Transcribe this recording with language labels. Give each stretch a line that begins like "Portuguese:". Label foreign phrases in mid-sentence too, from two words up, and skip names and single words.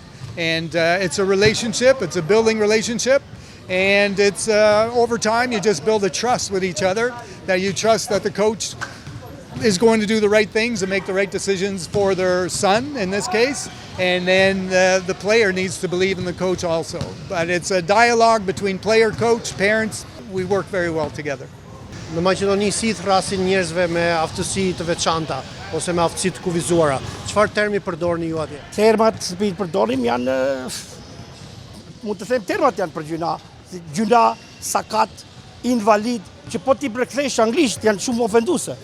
English: And it's a relationship, it's a building relationship, and it's over time you just build a trust with each other, that you trust that the coach is going to do the right things and make the right decisions for their son in this case, and then the player needs to believe in the coach also. But it's a dialogue between player, coach, parents. We work very well together.
Albanian: Në Maqedoni si thrasin njerëzve me aftësi të veçanta ose me aftësi të kufizuara. Çfarë termi përdorni ju atje? Termat që përdorim janë, mund të them termat janë për gjuna. Gjuna, sakat, invalid, që po ti përkthesh anglisht janë shumë ofenduese.